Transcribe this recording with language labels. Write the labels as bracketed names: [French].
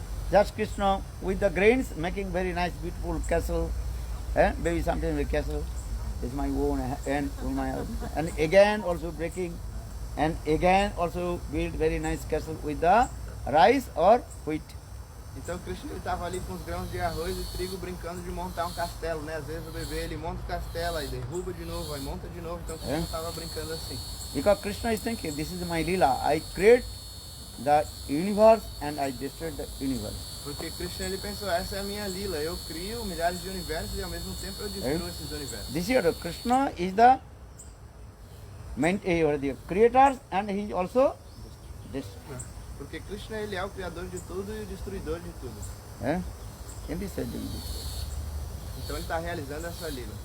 [English] Just Krishna with the grains making very nice, beautiful castle. Maybe sometimes the castle is my own and again also breaking and again also build very nice castle with the rice or wheat. [Portuguese] Então Krishna ele estava ali com os grãos de arroz e trigo brincando de montar um castelo, né? Às vezes o bebê ele monta o castelo, aí derruba de novo, aí monta de novo. Então Krishna estava brincando assim. [English] Because Krishna is thinking, this is my lila. I create the universe and I destroy the universe. [Portuguese] Porque Krishna ele pensou, essa é a minha lila, eu crio milhares de universos e ao mesmo tempo eu destruo esses universos. [English] This year Krishna is the creator and he is also destroyer. [Portuguese] Porque Krishna ele é o criador de tudo e o destruidor de tudo. [English] Can be said in this [Portuguese] Então ele está realizando essa lila.